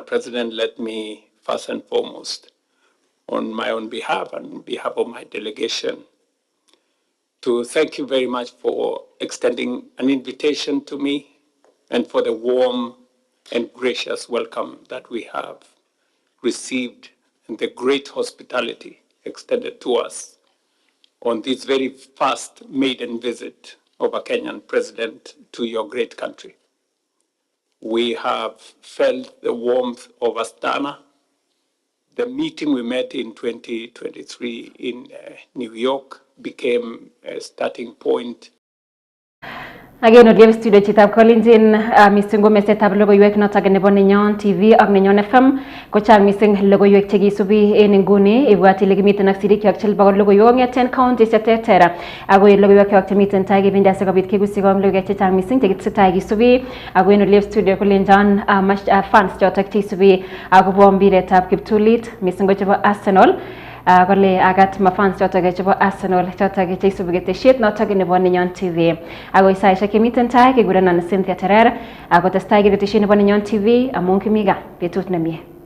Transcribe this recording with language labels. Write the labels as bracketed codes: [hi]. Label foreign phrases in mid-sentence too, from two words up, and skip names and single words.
[en] President, let me first and foremost, on my own behalf and on behalf of my delegation, to thank you very much for extending an invitation to me and for the warm and gracious welcome that we have received and the great hospitality extended to us on this very first maiden visit of a Kenyan president to your great country. We have felt the warmth of Astana, the meeting we met in 2023 in New York became a starting point. Again, audio studio [kln] chitab kolinjin mising go mesetab logoiwek notok nebo Nenyon TV ak Nenyon FM ko chang mising logoiwek chekisubi en nguni ibwati ile kimiten ak sirik yak chebo logoiwek ngeten county cheterter ako logoiwek yak chemiten tai kibindi asikobit kegusi ko logoiwek chechang mising chekitesetai kisubi ako en [en] audio studio [kln] kolinjan fans chotok chekisubi akobo mbiretab kiptulit mising go chebo Arsenal kole agat mafans chotok chebo Arsenal chotok cheisubi ketesiet notok nebo Nenyon TV ako isaishek kemiten tai kekurenon Cynthia Terer ako testai ketesiet nebo Nenyon TV amun kimiga betut nemie.